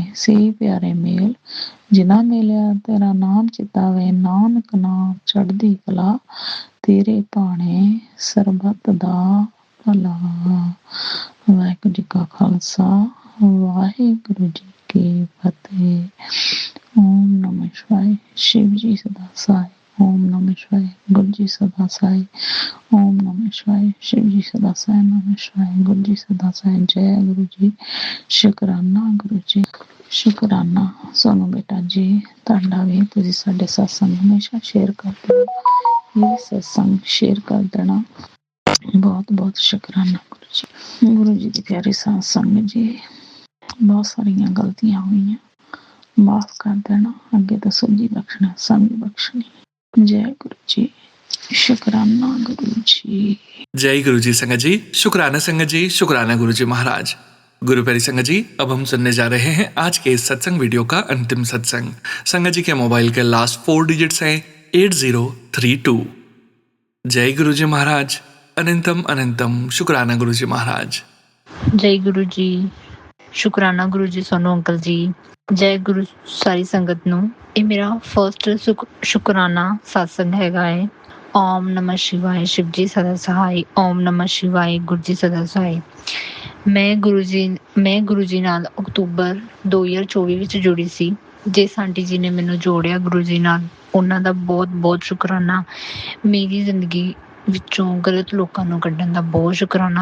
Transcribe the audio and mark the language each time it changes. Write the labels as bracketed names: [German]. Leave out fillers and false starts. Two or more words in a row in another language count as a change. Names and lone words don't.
[Punjabi] ਸੇ ਪਿਆਰੇ ਮੇਲ ਜਿਨ੍ਹਾਂ ਮਿਲਿਆ ਤੇਰਾ ਨਾਮ ਚਿਤਾਵੇ, ਨਾਨਕ ਨਾਮ ਚੜ੍ਹਦੀ ਕਲਾ ਤੇਰੇ ਭਾਣੇ, ਸਰਬੱਤ ਦਾ ਭਲਾ। ਵਾਹਿਗੁਰੂ ਜੀ ਕਾ ਖਾਲਸਾ, ਵਾਹਿਗੁਰੂ ਜੀ ਕੀ ਫਤਿਹ। [Sanskrit] ओम नमः शिवाय। [Hindi] शिव जी सदा सहाय। [Sanskrit] ओम नमः शिवाय। [Hindi] गुरु जी सदा सहाय। [Sanskrit] ओम नमः शिवाय। [Hindi] शिव जी सदा सहाय। [Sanskrit] नमः शिवाय। [Hindi] गुरु जी सदा सहाय। जय गुरु जी। शुकराना गुरु जी, शुकराना। [Punjabi] सोनू बेटा जी ਤੁਹਾਡਾ ਵੀ, ਤੁਸੀਂ ਸਾਡੇ ਸਤਸੰਗ ਹਮੇਸ਼ਾ ਸ਼ੇਅਰ ਕਰਦੇ ਹੋ। ਇਹ ਸਤਸੰਗ ਸ਼ੇਅਰ ਕਰ ਦੇਣਾ, ਬਹੁਤ ਬਹੁਤ ਸ਼ੁਕਰਾਨਾ ਗੁਰੂ ਜੀ। ਗੁਰੂ ਜੀ ਦੀ ਪਿਆਰੀ ਸਾਧ ਸੰਗਤ ਜੀ, ਬਹੁਤ ਸਾਰੀਆਂ ਗਲਤੀਆਂ ਹੋਈਆਂ, ਮਾਫ਼ ਕਰ ਦੇਣਾ। ਅੱਗੇ ਤੋਂ ਸੱਜੀ ਬਖਸ਼ਣਾ, ਸਮਝ ਬਖਸ਼ਣੀ। [Hindi] जय गुरु जी, शुकराना गुरु जी। जय गुरु जी संगत जी, शुक्राना संगत जी, शुक्राना गुरु जी महाराज। गुरु प्यारी संगत जी, अब हम सुनने जा रहे हैं आज के इस सत्संग वीडियो का अंतिम सत्संग। संगत जी के मोबाइल के [English] last 4 digits [Hindi] हैं 8032। जय गुरु जी महाराज, अनंतम अनंतम शुक्राना गुरु जी महाराज। जय गुरु जी, शुकराना गुरु जी सोनू अंकल जी। [Punjabi] ਜੈ ਗੁਰੂ ਸਾਰੀ ਸੰਗਤ ਨੂੰ। ਇਹ ਮੇਰਾ ਫਰਸਟ ਸ਼ੁਕਰਾਨਾ ਸਤਸੰਗ ਹੈਗਾ ਹੈ। [Sanskrit] ओम नमः शिवाय। [Hindi] शिव जी सदा सहाय। [Sanskrit] ओम नमः शिवाय। [Punjabi] ਗੁਰੂ ਜੀ ਸਦਾ ਸਹਾय। ਮੈਂ ਗੁਰੂ ਜੀ ਨਾਲ ਅਕਤੂਬਰ 2024 ਵਿੱਚ ਜੁੜੀ ਸੀ। ਜਿਸ ਆਂਟੀ ਜੀ ਨੇ ਮੈਨੂੰ ਜੋੜਿਆ ਗੁਰੂ ਜੀ ਨਾਲ, ਉਹਨਾਂ ਦਾ ਬਹੁਤ ਬਹੁਤ ਸ਼ੁਕਰਾਨਾ। ਮੇਰੀ ਜ਼ਿੰਦਗੀ ਵਿੱਚੋਂ ਗਲਤ ਲੋਕਾਂ ਨੂੰ ਕੱਢਣ ਦਾ ਬਹੁਤ ਸ਼ੁਕਰਾਨਾ।